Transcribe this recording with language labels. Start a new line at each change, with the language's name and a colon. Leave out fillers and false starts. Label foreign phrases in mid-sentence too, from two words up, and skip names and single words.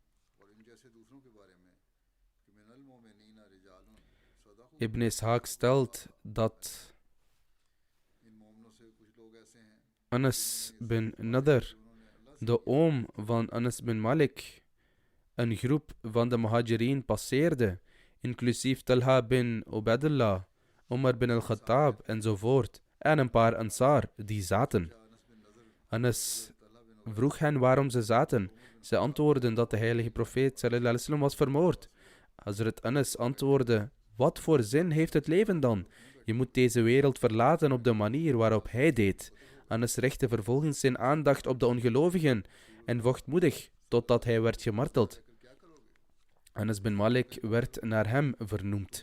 Dutch: Ibn Ishaq stelt dat Anas bin Nadr, de oom van Anas bin Malik, een groep van de Muhajirin passeerde, inclusief Talha bin Ubaidullah, Umar bin al-Khattab enzovoort, en een paar Ansar die zaten. Anas vroeg hen waarom ze zaten. Ze antwoordden dat de heilige profeet
Arabic: صلى الله عليه وسلم
Dutch: was vermoord. Hazrat Anas antwoordde: wat voor zin heeft het leven dan? Je moet deze wereld verlaten op de manier waarop hij deed. Anas richtte vervolgens zijn aandacht op de ongelovigen en vocht moedig totdat hij werd gemarteld. Anas bin Malik werd naar hem vernoemd.